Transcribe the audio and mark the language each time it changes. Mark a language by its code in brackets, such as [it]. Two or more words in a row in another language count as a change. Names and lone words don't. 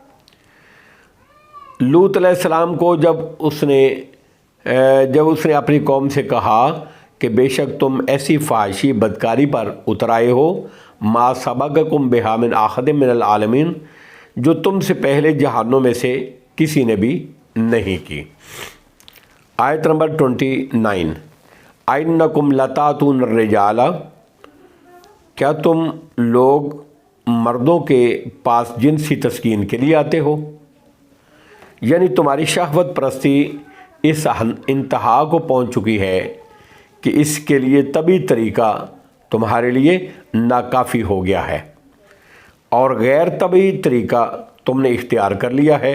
[ur] لوط علیہ السلام کو جب اس نے اپنی قوم سے کہا کہ بیشک تم ایسی فاحشی بدکاری پر اتر آئے ہو, [ar] ما سبقكم بها من أحد من العالمين [ur] جو تم سے پہلے جہانوں میں سے کسی نے بھی نہیں کی. آیت نمبر 29. [ar] أئنكم لتأتون الرجال [ur] کیا تم لوگ مردوں کے پاس جنسی تسکین کے لیے آتے ہو، یعنی تمہاری شہوت پرستی اس انتہا کو پہنچ چکی ہے کہ اس کے لیے تبھی طریقہ تمہارے لیے ناکافی ہو گیا ہے، اور غیر تبھی طریقہ تم نے اختیار کر لیا ہے.